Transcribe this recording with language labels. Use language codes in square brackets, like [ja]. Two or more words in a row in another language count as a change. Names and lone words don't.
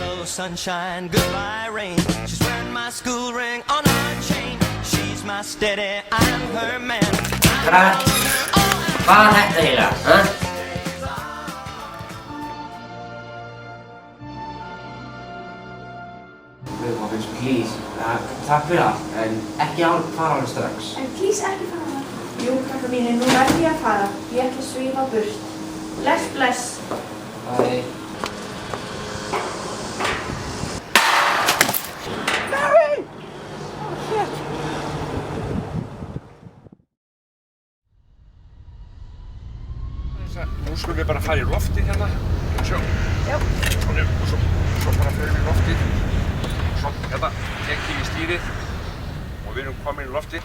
[en] sunshine, goodbye rain. She's wearing my school ring on her chain. She's my steady, I'm her man. [is] Hvað þetta eiginlega, ha? Guðmóðins, please. Takk fyrir allt, en ekki fara alveg strax. En please ekki fara. Jú, krakka mínir, nú verð ég að fara. Ég ætla að svífa burt. Bless, bless. Bye. Barry! [en] Oh, shit. [is] Nú skulum við bara fara í loftið hérna. Sjá. Já. Svona, og svo bara förum við í loftið. Svo hérna tekjum við stýrið og við erum komin í loftið.